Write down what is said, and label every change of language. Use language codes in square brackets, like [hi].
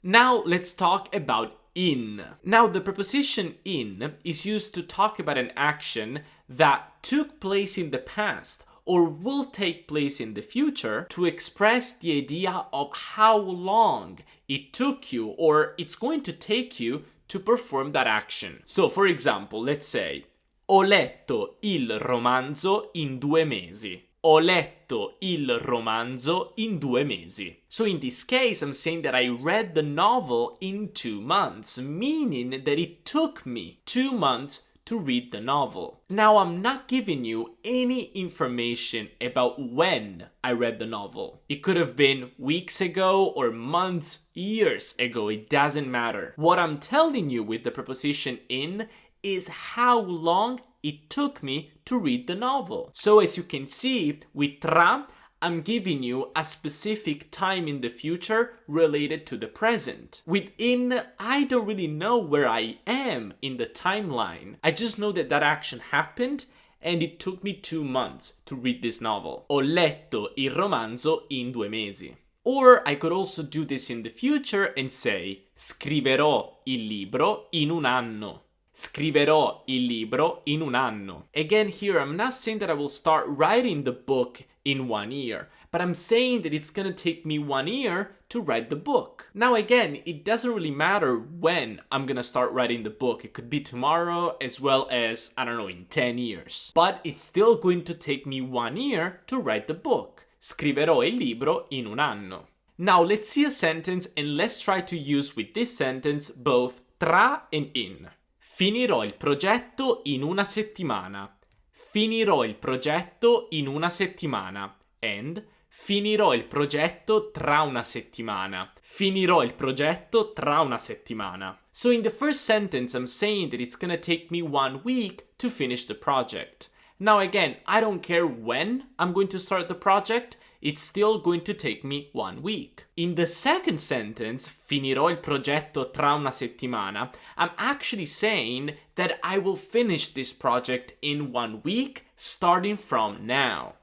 [en] Now let's talk about in. Now, the preposition in is used to talk about an action that took place in the past or will take place in the future to express the idea of how long it took you or it's going to take you to perform that action. So, for example, let's say, [it] ho letto il romanzo in 2 mesi. Ho letto il romanzo in 2 mesi. [en] So in this case, I'm saying that I read the novel in 2 months, meaning that it took me 2 months to read the novel. Now, I'm not giving you any information about when I read the novel. It could have been weeks ago or months, years ago, it doesn't matter. What I'm telling you with the preposition in is how long it took me to read the novel. So as you can see, with tra, I'm giving you a specific time in the future related to the present. With in, I don't really know where I am in the timeline. I just know that that action happened and it took me 2 months to read this novel. [it] Ho letto il romanzo in 2 mesi. [en] Or I could also do this in the future and say, [it] scriverò il libro in 1 anno. Scriverò il libro in 1 anno. [en] Again, here I'm not saying that I will start writing the book in 1 year, but I'm saying that it's gonna take me 1 year to write the book. Now again, it doesn't really matter when I'm gonna start writing the book. It could be tomorrow as well as, I don't know, in 10 years. But it's still going to take me 1 year to write the book. [it] Scriverò il libro in 1 anno. [en] Now let's see a sentence and let's try to use with this sentence both tra and in. [it] Finirò il progetto in 1 settimana. Finirò il progetto in 1 settimana. And finirò il progetto tra 1 settimana. Finirò il progetto tra 1 settimana. [en] So in the first sentence, I'm saying that it's gonna take me 1 week to finish the project. Now again, I don't care when I'm going to start the project. It's still going to take me 1 week. In the second sentence, [it] finirò il progetto tra 1 settimana, [en] I'm actually saying that I will finish this project in 1 week, starting from now.